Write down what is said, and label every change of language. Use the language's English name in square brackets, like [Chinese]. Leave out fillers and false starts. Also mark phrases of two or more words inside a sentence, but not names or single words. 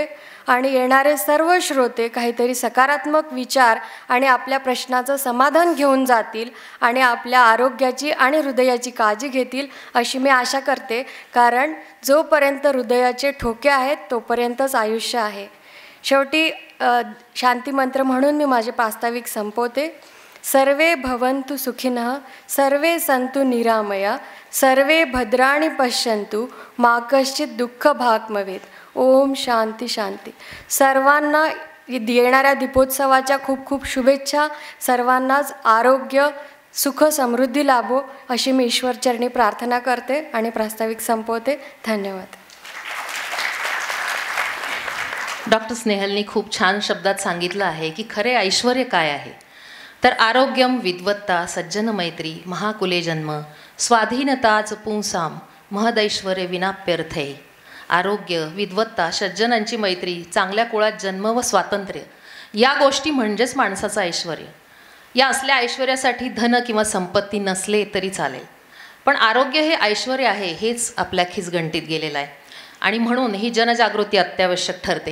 [Marathi] आणि येणारे सर्व श्रोते काहीतरी सकारात्मक विचार आणि आपल्या प्रश्नाचं समाधान घेऊन जातील आणि आपल्या आरोग्याची आणि हृदयाची काळजी घेतील अशी मी आशा करते. कारण जोपर्यंत हृदयाचे ठोके आहेत तोपर्यंतच आयुष्य आहे. शेवटी शांतिमंत्र म्हणून मी माझे प्रास्ताविक संपवते. [Sanskrit] सर्वे भवन्तु सुखिनः, सर्वे सन्तु निरामया, सर्वे भद्राणि पश्यन्तु, मा कश्चित् दुःख भाग् भवेत्. ओम शांती शांती. [Marathi] सर्वांना येणाऱ्या दीपोत्सवाच्या खूप खूप शुभेच्छा. सर्वांनाच आरोग्य सुख समृद्धी लाभो अशी मी ईश्वरचरणी प्रार्थना करते आणि प्रास्ताविक संपवते. धन्यवाद. डॉक्टर स्नेहलनी खूप छान शब्दात सांगितलं आहे की खरे ऐश्वर काय आहे. [Sanskrit] तर आरोग्यम विद्वत्ता सज्जन मैत्री महाकुले जन्म स्वाधीनताच पुंसाम महदैश्वर्य विनाप्यर्थे. [Marathi] आरोग्य, विद्वत्ता, सज्जनांची मैत्री, चांगल्या कुळात जन्म व स्वातंत्र्य या गोष्टी म्हणजेच माणसाचं ऐश्वर. या असल्या ऐश्वर्यासाठी धन किंवा संपत्ती नसले तरी चालेल, पण आरोग्य हे ऐश्वर आहे हेच आपल्या खिचगंटीत गेलेलं आहे आणि म्हणून ही जनजागृती अत्यावश्यक ठरते.